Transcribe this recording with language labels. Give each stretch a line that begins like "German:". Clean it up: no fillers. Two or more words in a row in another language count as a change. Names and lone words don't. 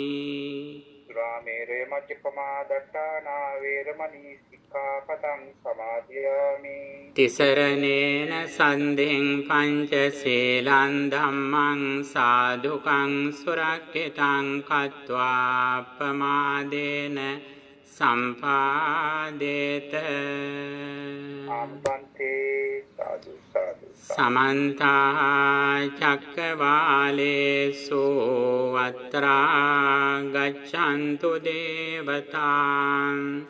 Pali: සුරාමේරය මජ්ජපමා දට්ඨානා වේරමණී සික්ඛාපදං සමාදියාමි. තිසරණේන සන්ධින් පංචශීලං ධම්මං සාදුකං සුරක්ඛිතං කତ୍වා ප්‍රමාදේන සම්පාදේත. ආමබන්තේ සාදු සාදු. සමන්ත චක්කවාලේසු අත්‍රා ගච්ඡන්තු දේවතාං